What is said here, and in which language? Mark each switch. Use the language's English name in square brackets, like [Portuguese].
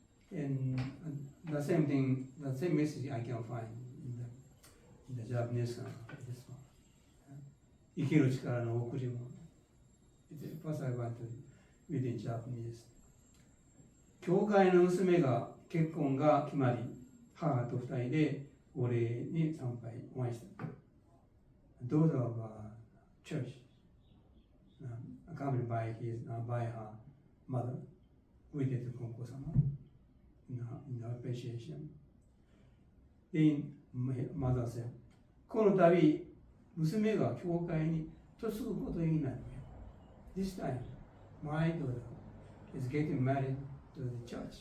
[English] And the same thing, the same message I can find in the Japanese this one. [Japanese] 生きる力の贈り物。 [English] First I want to read in Japanese. [Japanese] 教会の娘が結婚が決まり、母と二人でお礼に参拝お会いした。 [English] Daughter of church, accompanied by her mother, greeted Konko sama in appreciation. Then mother said, [Japanese] この度娘が教会に嫁ぐことになる。 [English] This time, my daughter is getting married to the church.